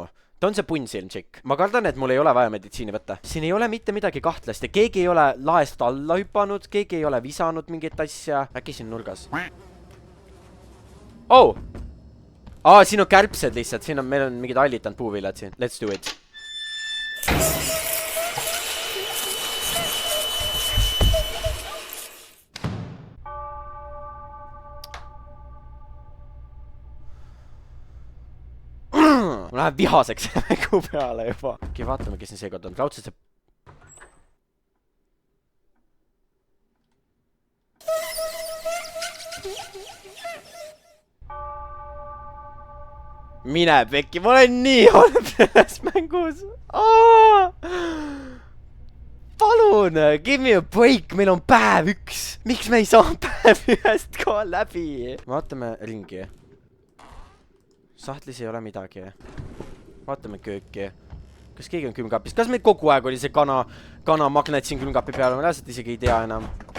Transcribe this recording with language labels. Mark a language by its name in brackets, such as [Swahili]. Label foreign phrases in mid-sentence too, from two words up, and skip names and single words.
[Estonian] Ta on see punnsilm tšikk. Ma kardan, et mul ei ole vaja meditsiini võtta. Siin ei ole mitte midagi kahtlast ja keegi ei ole laest alla hüpanud, keegi ei ole visanud mingit asja. Äkki siin nurgas. Oh! Siin on kärpsed lihtsalt. Meil on mingid allitanud puuvillad siin. [English] Let's do it. [Estonian] Ma lähen vihaseks mängu peale juba. Okei, vaatame, kes siin seekord on. Raudselt see... Mine pekki, ma olen nii halb selles mängus. Palun, [English] give me a break, [Estonian] meil on päev 1. Miks me ei saa päev 1 ka läbi? Vaatame ringi. Sahtlis ei ole midagi. Vaatame kööki. Kas keegi on külmkapis? Kas meil kogu aeg oli see kana magnet siin külmkapi peal? Ma reaalselt isegi ei tea enam.